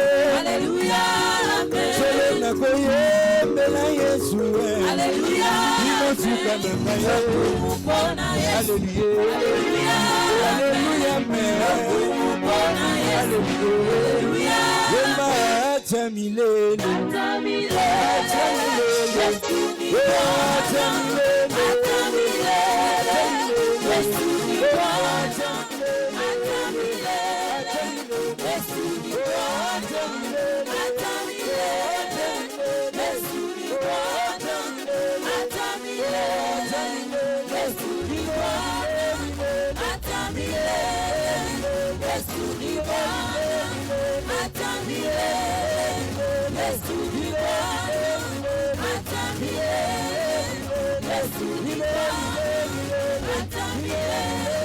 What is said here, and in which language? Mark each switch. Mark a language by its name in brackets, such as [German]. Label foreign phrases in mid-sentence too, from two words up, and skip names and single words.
[Lingala] alléluia amen solo nakoyembela Yesu alléluia inosuka na ngai mpona Yesu alléluia alléluia amen alléluia [Swahili] yemba ata milele ata milele Yesu ni ata milele ata milele Yesu ni ata milele Yesu ni ata milele ata milele Yesu ni ata milele Yesu ni ata milele Yesu ni ata milele Yesu ni ata milele Yesu ni ata milele